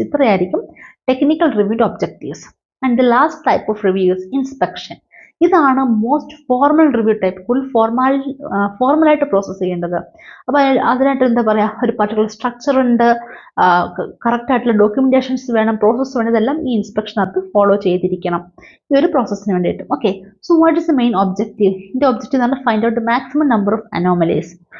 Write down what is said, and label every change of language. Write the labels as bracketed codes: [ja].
[ml] ഇത്രയായിരിക്കും technical റിവ്യൂയുടെ objectives. [en] And the last type of review is inspection. [ml] ഇതാണ് most formal review type. Full ഫോർമലായിട്ട് process ചെയ്യേണ്ടത്. അപ്പോൾ അതിനായിട്ട് എന്താ പറയുക, ഒരു പർട്ടിക്കുലർ സ്ട്രക്ചർ ഉണ്ട്, കറക്റ്റ് ആയിട്ടുള്ള ഡോക്യുമെന്റേഷൻസ് വേണം, പ്രോസസ്സ് വേണം. ഇതെല്ലാം ഈ ഇൻസ്പെക്ഷനകത്ത് ഫോളോ ചെയ്തിരിക്കണം ഈ ഒരു പ്രോസസ്സിന് വേണ്ടിയിട്ട്. [en] Okay, so what is the main objective? [ml] ഇതിൻ്റെ ഒബ്ജക്റ്റീവ് എന്ന് പറഞ്ഞാൽ [en] Find out the maximum number of anomalies.